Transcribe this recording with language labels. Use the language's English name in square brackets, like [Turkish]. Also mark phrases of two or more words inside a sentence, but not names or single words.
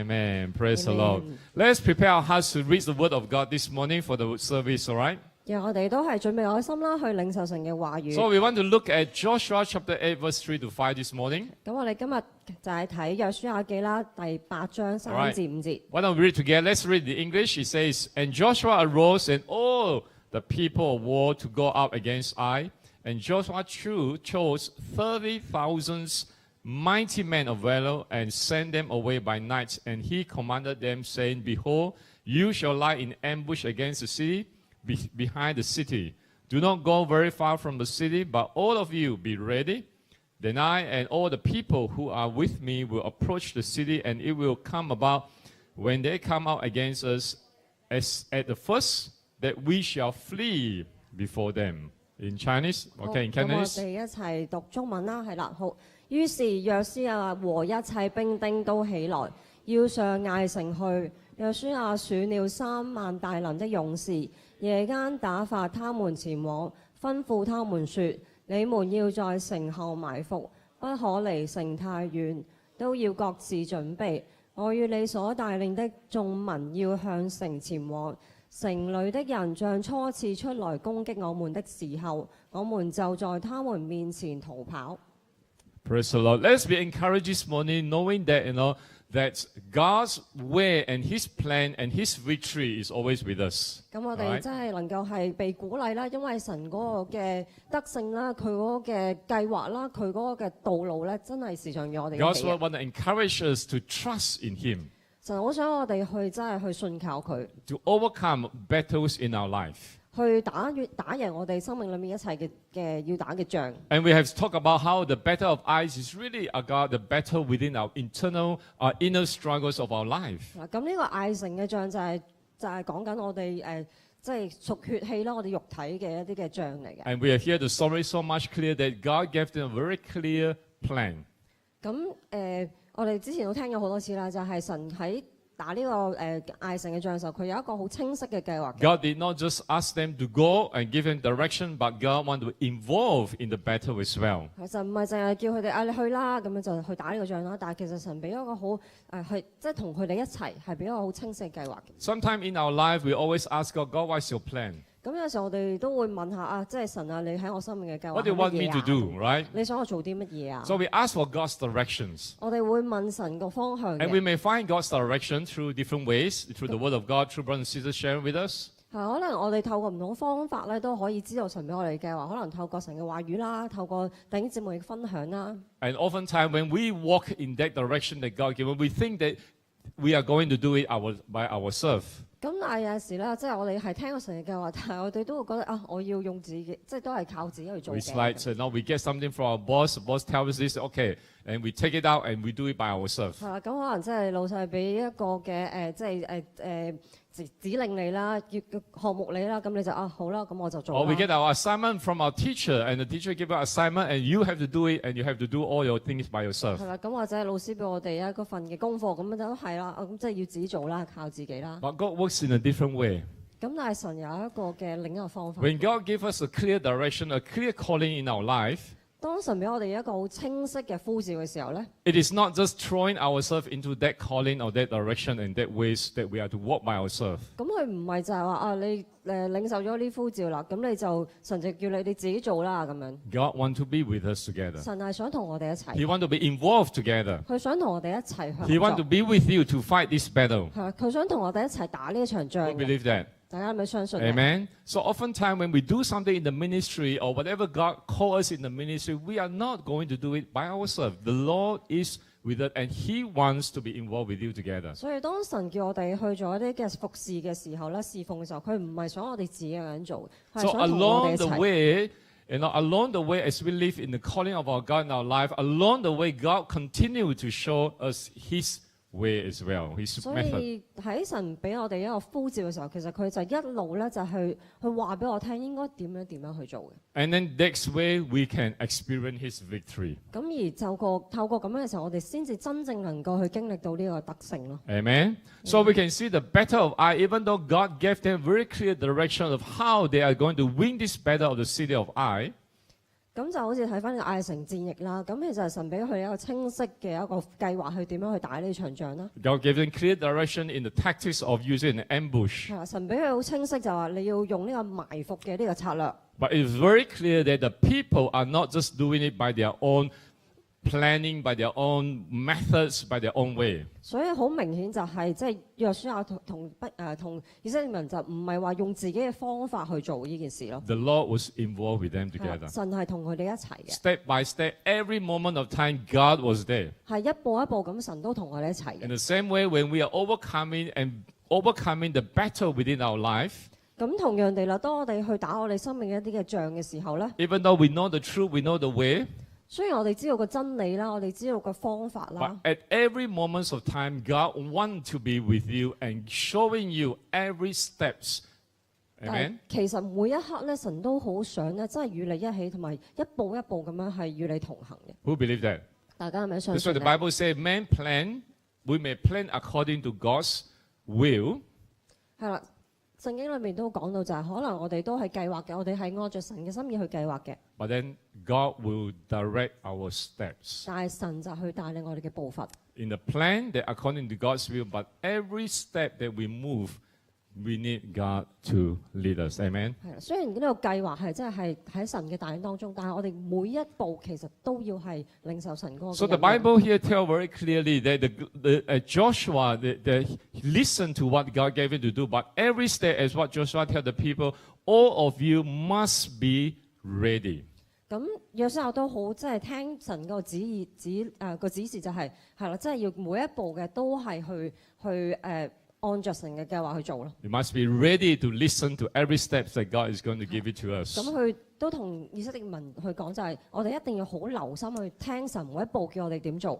[English] Amen. Praise the Lord. Let's prepare our hearts to read the Word of God this morning for the service, all right? [Cantonese] 讓我哋都係準備愛心啦，去領受神嘅話語。 [English] So we want to look at Joshua chapter 8, verse 3 to 5 this morning. [Cantonese] 咁我哋今日就係睇約書亞記啦，第8章3至5節。 [English] Why don't we read together? Let's read the English. It says, And Joshua arose and all the people of war to go up against Ai. And Joshua chose 30,000 mighty men of valor and sent them away by night. And he commanded them, saying, Behold, you shall lie in ambush against the city, behind the city. Do not go very far from the city, but all of you be ready. Then I and all the people who are with me will approach the city, and it will come about when they come out against us as at the first, that we shall flee before them. In Chinese, okay, in Cantonese. [Cantonese] 咁我哋一齊讀中文啦，係啦，好。於是約書亞和一切兵丁都起來，要上艾城去。約書亞選了3萬大能的勇士，夜間打發他們前往，吩咐他們說：你們要在城後埋伏，不可離城太遠，都要各自準備。我與你所帶領的眾民要向城前往。城裏的人像初次出來攻擊我們的時候，我們就在他們面前逃跑。 [English] Praise the Lord. Let's be encouraged this morning, knowing that that God's way and His plan and His victory is always with us. [Cantonese] 咁我哋真係能夠係被鼓勵啦，因為神嗰個嘅得勝啦，佢嗰個嘅計劃啦，佢嗰個嘅道路咧，真係時常與我哋。 [English] God's word want to encourage us to trust in Him. [Cantonese] 神好想我哋去真係去信靠佢。 [English] To overcome battles in our life. [Cantonese] 去打贏我哋生命裏面一切嘅要打嘅仗。 [English] And we have talked about how the battle of eyes is really about the battle within our inner struggles of our life. [Cantonese] 咁呢個艾城嘅仗就係講緊我哋即係屬血氣啦，我哋肉體嘅一啲嘅仗嚟嘅。 [English] And we have heard the story so much clear that God gave them a very clear plan. [Cantonese] 咁我哋之前都聽咗好多次啦，就係神喺打呢個艾城嘅仗嘅時候，佢有一個好清晰嘅計劃。 [English] God did not just ask them to go and give them direction, but God wanted to involve in the battle as well. [Cantonese] 神唔係淨係叫佢哋你去啦，咁樣就去打呢個仗啦。但係其實神俾一個好去即係同佢哋一齊，係俾一個好清晰嘅計劃。 [English] Sometime in our life, we always ask God, God, what's your plan? [Cantonese] 咁有時候我哋都會問下即係神啊，你喺我生命嘅計劃 [English] What do you want me to do, right? [Cantonese] 你想我做啲乜嘢啊 [English] So we ask for God's directions. [Cantonese] 我哋會問神個方向嘅。 [English] And we may find God's direction through different ways, through the Word of God, through brothers and sisters sharing with us. [Cantonese] 可能我哋透過唔同方法咧，都可以知道神俾我哋嘅計劃。可能透過神嘅話語啦，透過弟兄姊妹嘅分享啦。 [English] And oftentimes when we walk in that direction that God given, we think that we are going to do it by ourselves. [Cantonese] 咁但係有時咧，即係我哋係聽過神嘅計劃，但係我哋都會覺得我要用自己，即係都係靠自己去做嘅。 [English] It's like, so now we get something from our boss. The boss tells us this, okay, and we take it out and we do it by ourselves. [Cantonese] 係啦，咁可能即係老細俾一個嘅即係指令你啦，項目你啦，咁你就好啦，咁我就做啦。 [English] Or we get our assignment from our teacher, and the teacher give us assignment, and you have to do it, and you have to do all your things by yourself. [Cantonese] 係啦，咁或者老師俾我哋一份嘅功課，咁就係啦，咁即係要自己做啦，靠自己啦。 [English] But God works in a different way. [Cantonese] 咁但係神有一個嘅另一個方法。 [English] When God gives us a clear direction, a clear calling in our life, [Cantonese] 當神俾我哋一個好清晰嘅呼召嘅時候咧 [English] it is not just throwing ourselves into that calling or that direction and that ways that we are to walk by ourselves. [Cantonese] 咁佢唔係就係話你領受咗呢呼召啦，咁你就神就叫你自己做啦咁樣。 [English] God wants to be with us together. [Cantonese] 神係想同我哋一齊。 [English] He wants to be involved together. [Cantonese] 佢想同我哋一齊合 [English] He wants to [Cantonese] 作。 [English] be with you to fight this battle. [Cantonese] 係佢想同我哋一齊打呢一場仗 [English] You [Cantonese] 嘅。 [English] believe that? [Cantonese] 大家係咪相信呢 [English] Amen. So oftentimes when we do something in the ministry or whatever God calls us in the ministry, we are not going to do it by ourselves. The Lord is with us and He wants to be involved with you together. [Cantonese] 所以當神叫我哋去做一啲嘅服侍嘅時候咧，侍奉嘅時候，佢唔係想我哋自己一個人做，係 [English] So [Cantonese] 想同我哋 [English] along [Cantonese] 一 [English] the [Cantonese] 齊。 [English] way, along the way as we live in the calling of our God in our life, along the way God continue to show us His way as well, His [Cantonese] 所 [English] method. [Cantonese] 以喺神俾我哋一個呼召嘅時候，其實佢就一路咧就去話俾我聽應該點樣去做嘅。 [English] And then next way we can experience His victory. [Cantonese] 咁而透過咁樣嘅時候，我哋先至真正能夠去經歷到呢個得勝咯。 [English] Amen. So we can see the battle of Ai, even though God gave them very clear direction of how they are going to win this battle of the city of Ai. [Cantonese] 咁就好似睇翻個艾城戰役啦，咁其實神俾佢一個清晰嘅一個計劃，去點樣去打呢場仗啦。 [English] God gave them clear direction in the tactics of using an ambush. [Cantonese] 係啦，神俾佢好清晰，就話你要用呢個埋伏嘅呢個策略。 [English] But it's very clear that the people are not just doing it by their own planning, by their own methods, by their own way. [Cantonese] 所以好明顯就係即係約書亞同以色列民就唔係話用自己嘅方法去做呢件事咯。 [English] The Lord was involved with them [Cantonese] 係啦 [English] together. [Cantonese] 神係同佢哋一齊嘅， [English] Step by step, every moment of time, God was there. [Cantonese] 係一步一步咁，神都同我哋一齊 [English] In [Cantonese] 嘅。 [English] the same way, when we are overcoming the battle within our life, [Cantonese] 咁同樣地啦，當我哋去打我哋生命嘅一啲嘅仗嘅時候咧， [English] even though we know the truth, we know the way, [Cantonese] 雖然我哋知道個真理啦，我哋知道個方法 [English] but [Cantonese] 啦， [English] at every moment of time, God wants to be with you and showing you every steps. [Cantonese] 但係 [English] Amen? [Cantonese] 其實每一刻咧，神都好想咧，真係與你一起，同埋一步一步咁樣係與你同行嘅。 [English] Who believe that? [Cantonese] 大家係咪相 [English] That's [Cantonese] 信 [English] why the [Cantonese] 呢？ [English] Bible says, man plan, we may plan according to God's will, [Cantonese] 係啦，聖經裏面都講到就係、可能我哋都係計劃嘅，我哋係按着神嘅心意去計劃嘅， [English] but then God will direct our steps. [Cantonese] 但係神就去帶領我哋嘅步伐。 [English] In the plan, that according to God's will, but every step that we move, we need God to lead us. Amen? [Cantonese] 係啦，雖然呢個計劃係真係喺神嘅帶領當中，但係我哋每一步其實都要係領受神嗰個嘅 [English] So the [Cantonese] 引領。 [English] Bible here tells very clearly that Joshua listened to what God gave him to do, but every step, as what Joshua tells the people, all of you must be ready. [Cantonese] 咁約書亞都好，即係聽神個指示就係啦，即係要每一步嘅都係去按着神嘅計劃去做咯。 [English] You must be ready to listen to every step that God is going to give it to us. [Cantonese] 咁佢都同以色列民去講，就係我哋一定要好留心去聽神每一步叫我哋點做。